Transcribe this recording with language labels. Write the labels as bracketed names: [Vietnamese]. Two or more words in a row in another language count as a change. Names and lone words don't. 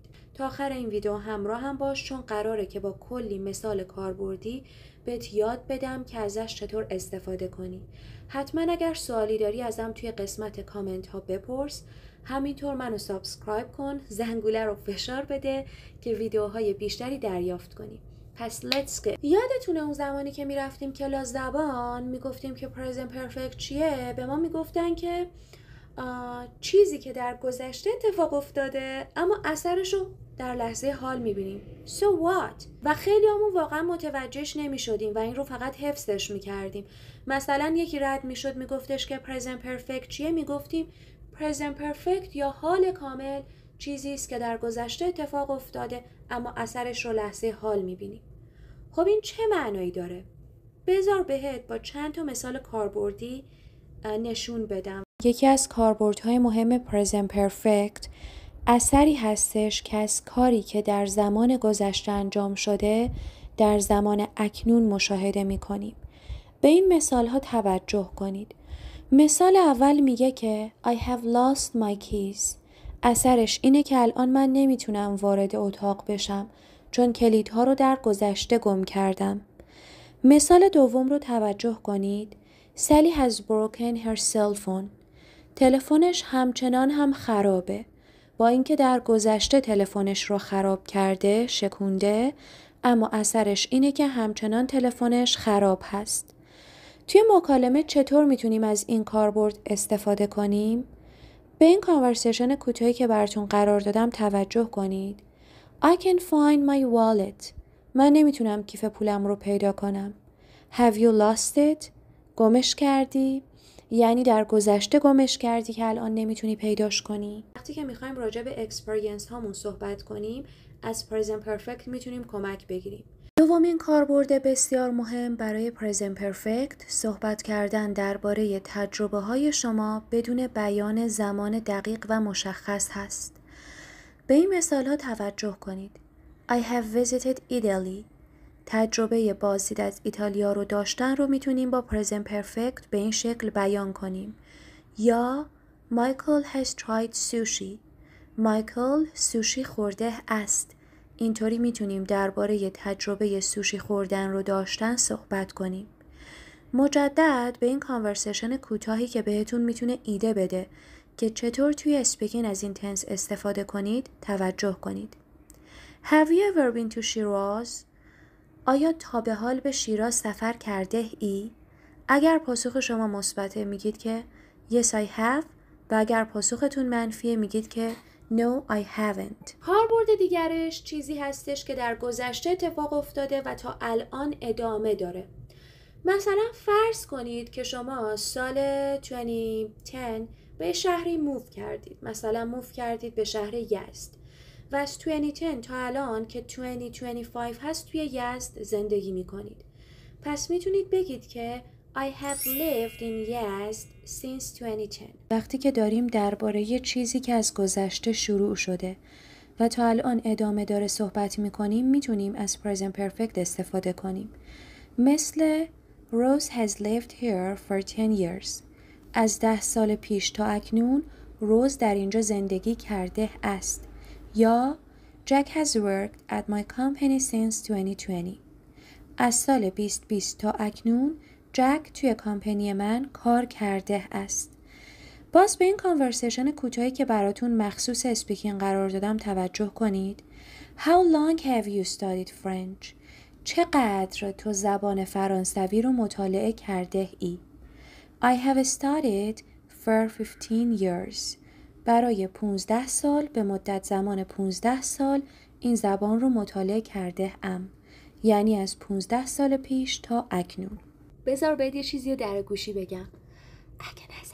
[Persian] تا آخر این ویدیو همراه هم باش چون قراره که با کلی مثال کاربردی بهت یاد بدم که ازش چطور استفاده کنی. حتما اگر سوالی داری ازم توی قسمت کامنت ها بپرس. همینطور منو سابسکرایب کن، زنگوله رو فشار بده که ویدیوهای بیشتری دریافت کنی. [English] پس let's get. [Persian] یادتونه اون زمانی که میرفتیم کلاس زبان میگفتیم که [English] present perfect [Persian] چیه؟ به ما میگفتن که چیزی که در گذشته اتفاق افتاده اما اثرش رو در لحظه حال میبینیم. [English] So what؟ [Persian] و خیلی همون واقعا متوجهش نمیشدیم و این رو فقط حفظش میکردیم. مثلا یکی رد میشد میگفتش که [English] present perfect [Persian] چیه؟ میگفتیم [English] present perfect [Persian] یا حال کامل چیزی است که در گذشته اتفاق افتاده اما اثرش رو لحظه حال میبینیم. خب این چه معنایی داره؟ بذار بهت با چند تا مثال کاربردی نشون بدم. یکی از کاربردهای مهم [English] present perfect [Persian] اثری هستش که از کاری که در زمان گذشته انجام شده در زمان اکنون مشاهده میکنیم. به این مثال ها توجه کنید. مثال اول میگه که [English] I have lost my keys. [Persian] اثرش اینه که الان من نمیتونم وارد اتاق بشم چون کلیدها رو در گذشته گم کردم. مثال دوم رو توجه کنید. [English] Sally has broken her cell phone. [Persian] تلفنش همچنان هم خرابه. با اینکه در گذشته تلفنش رو خراب کرده، شکونده، اما اثرش اینه که همچنان تلفنش خراب هست. توی مکالمه چطور میتونیم از این کاربرد استفاده کنیم؟ به این کانورسیشن کوتاهی که براتون قرار دادم توجه کنید. [English] I can find my wallet. [Persian] من نمیتونم کیف پولم رو پیدا کنم. [English] Have you lost it? [Persian] گمش کردی؟ یعنی در گذشته گمش کردی که الان نمیتونی پیداش کنی. وقتی که میخوایم راجع به اکسپریانس هامون صحبت کنیم از [English] present perfect [Persian] میتونیم کمک بگیریم. دومین کاربرد بسیار مهم برای [English] present perfect [Persian] صحبت کردن درباره تجربه های شما بدون بیان زمان دقیق و مشخص هست. به این مثال ها توجه کنید. [English] I have visited Italy. [Persian] تجربه بازدید از ایتالیا رو داشتن رو میتونیم با [English] present perfect [Persian] به این شکل بیان کنیم. [English] یا Michael has tried sushi. [Persian] مایکل سوشی خورده است. اینطوری میتونیم درباره تجربه سوشی خوردن رو داشتن صحبت کنیم. مجدد به این کانورسیشن کوتاهی که بهتون میتونه ایده بده که چطور توی اسپیکینگ از این تنس استفاده کنید توجه کنید. [English] Have you ever been to Shiraz? [Persian] آیا تا به حال به شیراز سفر کرده ای؟ اگر پاسخ شما مثبته میگید که [English] Yes I have [Persian] و اگر پاسختون منفیه میگید که [English] No I haven't. [Persian] کاربرد دیگرش چیزی هستش که در گذشته اتفاق افتاده و تا الان ادامه داره. مثلا فرض کنید که شما سال 2010 به شهری موو کردید. مثلا موو کردید به شهر یزد. و از 2010 تا الان که 2025 هست توی یزد زندگی میکنید. پس میتونید بگید که [English] I have lived in Yazd since 2010. [Persian] وقتی که داریم درباره یه چیزی که از گذشته شروع شده و تا الان ادامه داره صحبت میکنیم میتونیم از [English] present perfect [Persian] استفاده کنیم. [English] مثل Rose has lived here for 10 years. [Persian] از 10 سال پیش تا اکنون روز در اینجا زندگی کرده است. [English] یا Jack has worked at my company since 2020. [Persian] از سال 2020 تا اکنون جک توی کامپنی من کار کرده است. باز به این کانورسیشن کوتاهی که براتون مخصوص اسپیکینگ قرار دادم توجه کنید. [English] How long have you studied French? [Persian] چقدر تو زبان فرانسوی رو مطالعه کرده ای؟ [English] I have studied for 15 years. [Persian] برای 15 سال به مدت زمان 15 سال این زبان رو مطالعه کرده ام. یعنی از 15 سال پیش تا اکنون. بذار بهت یه چیزی رو در گوشی بگم. اگه